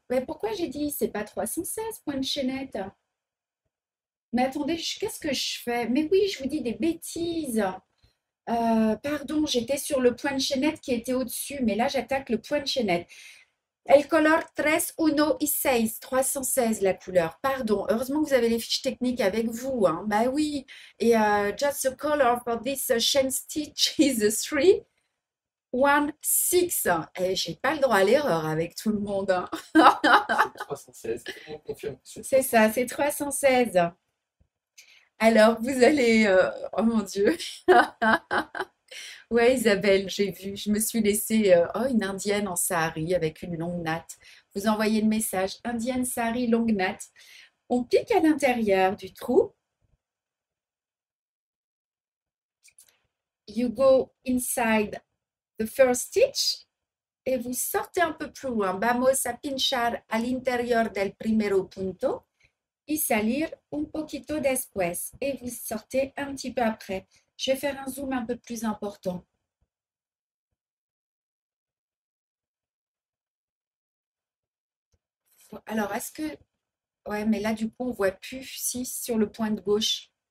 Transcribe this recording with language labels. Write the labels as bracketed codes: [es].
[fr] Mais pourquoi j'ai dit c'est pas 316 point de chaînette? Mais attendez, qu'est-ce que je fais? Mais oui, je vous dis des bêtises. Pardon, j'étais sur le point de chaînette qui était au-dessus, mais là j'attaque le point de chaînette. [es] El color 316, 316 [fr] la couleur. Pardon, heureusement que vous avez les fiches techniques avec vous, hein. Bah oui. [en] Et just the color for this chain stitch is 316. [fr] Et j'ai pas le droit à l'erreur avec tout le monde, hein. C'est 316. On confirme. C'est ça, c'est 316. Alors, vous allez... oh mon Dieu. Ouais, Isabelle, j'ai vu. Je me suis laissée une indienne en sari avec une longue natte. Vous envoyez le message, indienne sari longue natte. On pique à l'intérieur du trou. [en] You go inside the first stitch [fr] et vous sortez un peu plus loin. [es] Vamos a pinchar al interior del primero punto y salir un poquito después. [fr] Et vous sortez un petit peu après. Je vais faire un zoom un peu plus important. Alors, est-ce que... Ouais, mais là, du coup, on voit plus si sur le point de gauche.